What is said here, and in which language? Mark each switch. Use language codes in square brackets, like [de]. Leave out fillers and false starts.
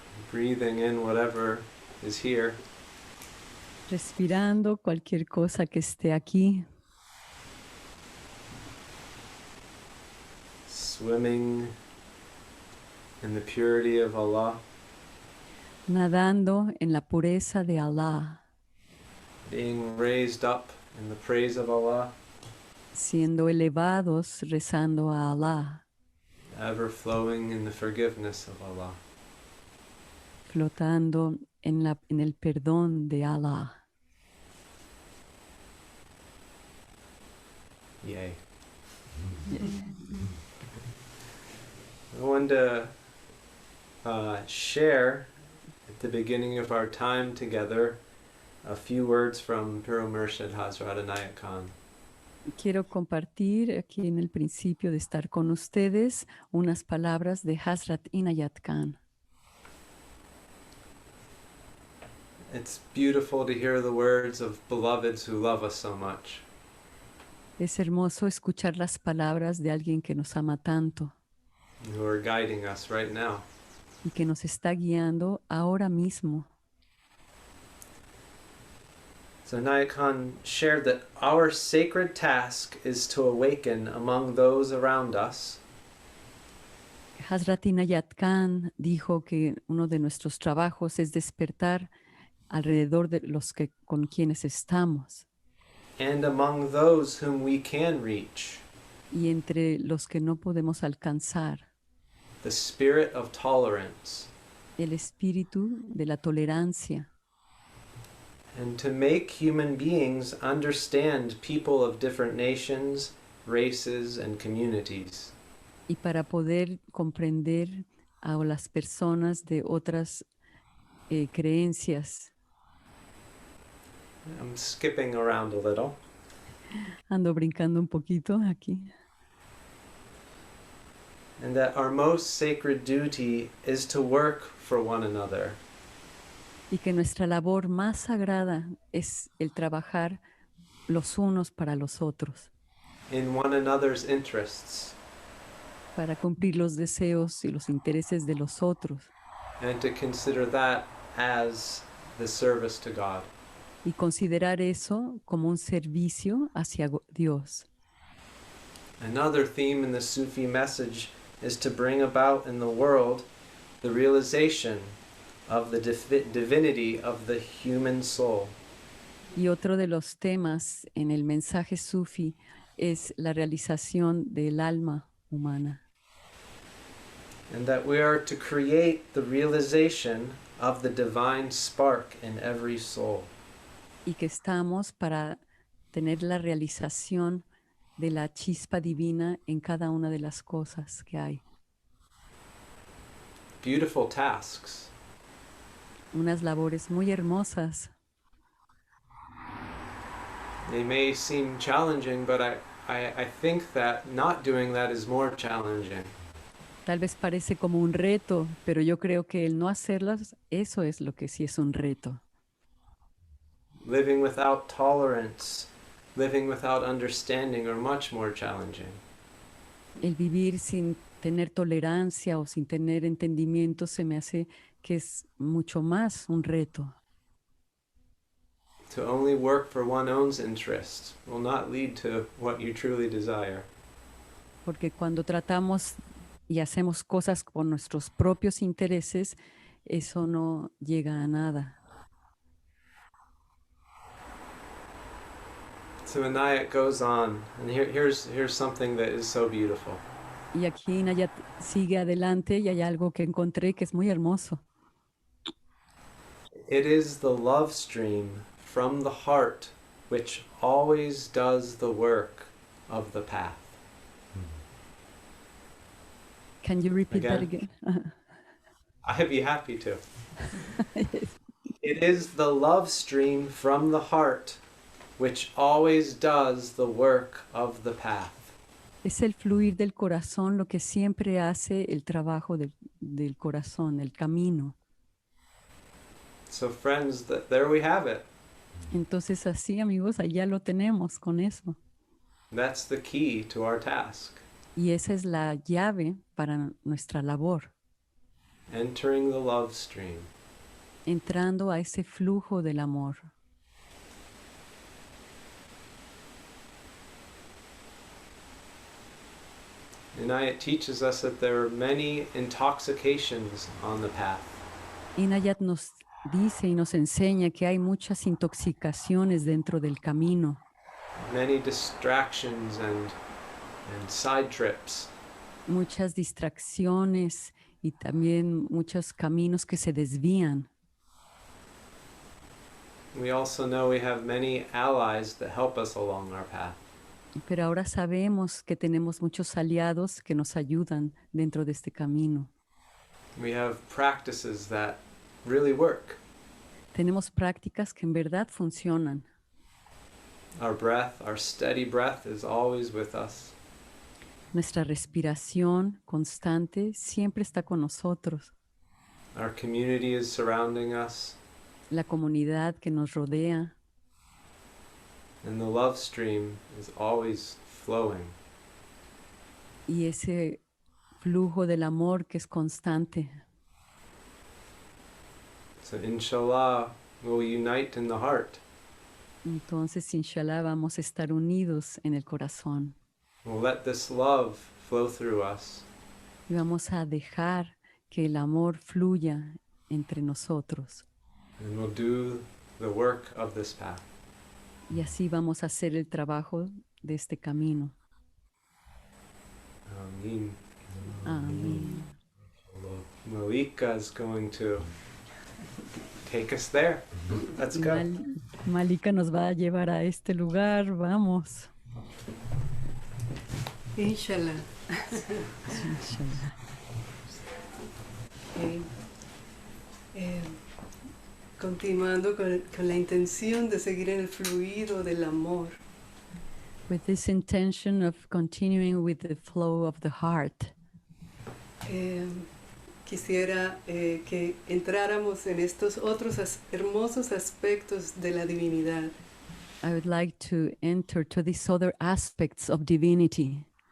[en] breathing in whatever is here. [es] Respirando cualquier cosa que esté aquí. [en] Swimming in the purity of Allah. [es] Nadando en la pureza de Allah. [en] Being raised up in the praise of Allah. [es] Siendo elevados rezando a Allah. [en] Ever flowing in the forgiveness of Allah. [es] Flotando en el perdón de Allah. [en] Yay. I want to share at the beginning of our time together a few words from Pir Murshid Hazrat Inayat Khan. [es] Quiero compartir aquí en el principio de estar con ustedes unas palabras de Hazrat Inayat Khan. [en] It's beautiful to hear the words of beloveds who love us so much. [es] Es hermoso escuchar las palabras de alguien que nos ama tanto [en] Who are guiding us right now. [es] y que nos está guiando ahora mismo. [en] So Inayat Khan shared that our sacred task is to awaken among those around us [es] Hazrat Inayat Khan dijo que uno de nuestros trabajos es despertar alrededor de los que con quienes estamos [en] and among those whom we can reach. [es] y entre los que no podemos alcanzar. [en] The spirit of tolerance. [es] El espíritu de la tolerancia. [en] And to make human beings understand people of different nations, races, and communities. [es] Y para poder comprender a las personas de otras creencias. [en] I'm skipping around a little. [es] Ando brincando un poquito aquí. [en] And that our most sacred duty is to work for one another. [es] Y que nuestra labor más sagrada es el trabajar los unos para los otros. [en] In one another's interests. [es] Para cumplir los deseos y los intereses de los otros. [en] And to consider that as the service to God. [es] Y considerar eso como un servicio hacia Dios. [en] Another theme in the Sufi message is to bring about in the world the realization of the divinity of the human soul. [es] Y otro de los temas en el mensaje sufi es la realización del alma humana. [en] And that we are to create the realization of the divine spark in every soul. [es] Y que estamos para tener la realización de la chispa divina en cada una de las cosas que hay. [en] Beautiful tasks. [es] Unas labores muy hermosas. [en] They may seem challenging, but I think that not doing that is more challenging. [es] Tal vez parece como un reto, pero yo creo que el no hacerlas, eso es lo que sí es un reto. [en] Living without tolerance, living without understanding are much more challenging. [es] El vivir sin tener tolerancia o sin tener entendimiento se me hace que es mucho más un reto. [en] To only work for one's own interest will not lead to what you truly desire. [es] Porque cuando tratamos y hacemos cosas por nuestros propios intereses, eso no llega a nada. [en] So Inayat goes on, and here's something that is so beautiful. [es] Y aquí Inayat sigue adelante y hay algo que encontré que es muy hermoso. [en] It is the love stream from the heart which always does the work of the path. Can you repeat that again? I'd be happy to. It is the love stream from the heart which always does the work of the path. [es] Es el fluir del corazón lo que siempre hace el trabajo del corazón, el camino. [en] So friends, there we have it. [es] Entonces así, amigos, allá lo tenemos con eso. [en] That's the key to our task. [es] Y esa es la llave para nuestra labor. [en] entering the love stream. [es] entrando a ese flujo del amor. [en] Inayat teaches us that there are many intoxications on the path. [es] Inayat nos dice y nos enseña que hay muchas intoxicaciones dentro del camino, [en] Many distractions and side trips. [es] muchas distracciones y también muchos caminos que se desvían. [en] We also know we have many allies that help us along our path. [es] Pero ahora sabemos que tenemos muchos aliados que nos ayudan dentro de este camino. [en] We have practices that really work. [es] Tenemos prácticas que en verdad funcionan. [en] Our breath, our steady breath is always with us. [es] Nuestra respiración constante siempre está con nosotros. [en] Our community is surrounding us. [es] La comunidad que nos rodea [en] And the love stream is always flowing. [es] y ese flujo del amor que es constante. [en] So inshallah, we'll unite in the heart. [es] Entonces, inshallah, vamos a estar unidos en el corazón [en] We'll let this love flow through us. [es] y vamos a dejar que el amor fluya entre nosotros. [en] And we'll do the work of this path. [es] Y así vamos a hacer el trabajo de este camino. [en] Ameen. [es] Amén. [en] Malika is going to take us there. Let's go. [es] Malika nos va a llevar a este lugar. Vamos. [ar] Inshallah. Inshallah. [es] Continuando con la intención de seguir en el fluido del amor. [en] With this intention of continuing with the flow of the heart, [es] Quisiera que entráramos en estos otros hermosos aspectos de la divinidad. [en] I would like to enter to these other aspects of divinity.